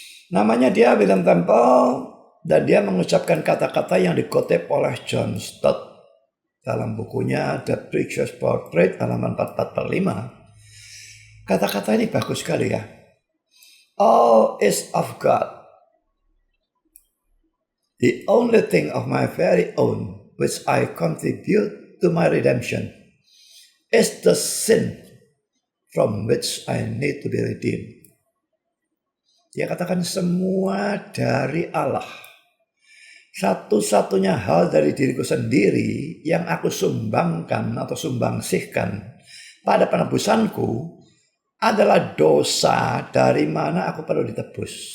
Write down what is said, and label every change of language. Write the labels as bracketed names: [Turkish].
[Indonesian] Namanya dia William Temple, dan dia mengucapkan kata-kata yang dikutip oleh John Stott dalam bukunya The Preacher's Portrait, halaman 44-45. Kata-kata ini bagus sekali ya. [English] All is of God. The only thing of my very own which I contribute to my redemption is the sin from which I need to be redeemed. [Indonesian] Dia katakan semua dari Allah. Satu-satunya hal dari diriku sendiri yang aku sumbangkan atau sumbangsihkan pada penebusanku adalah dosa dari mana aku perlu ditebus.